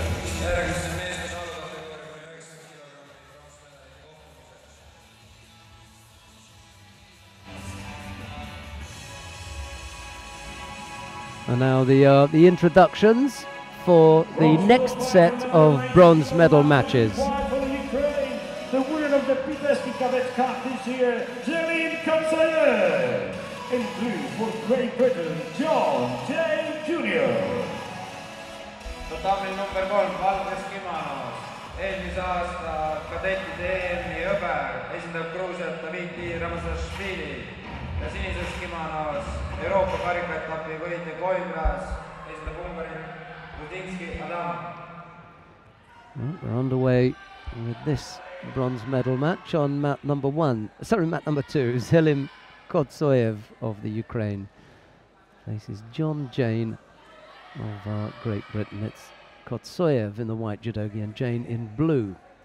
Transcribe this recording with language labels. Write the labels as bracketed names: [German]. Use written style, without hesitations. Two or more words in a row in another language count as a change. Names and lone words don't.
[English] And now the introductions for the next set of bronze medal matches. For the Ukraine, the winner of the Cadets Cup this year, Tallinn. In blue for Great Britain, John J. Jr. [Estonian] Tatamil number 3, valges kimonos. Eelmise aasta kadettide EM-i hõber esindab Gruusiat Dmitri Ramazashvili ja sinises kimonos Euroopa karikaetapi võitja Koimras esindab Ungari Budinski Adam. [English] Well, we're underway with this bronze medal match on mat number 2. Zelim Kodsoyev of the Ukraine faces John Jane of Great Britain. It's Kodsoyev in the white judogi and Jane in blue.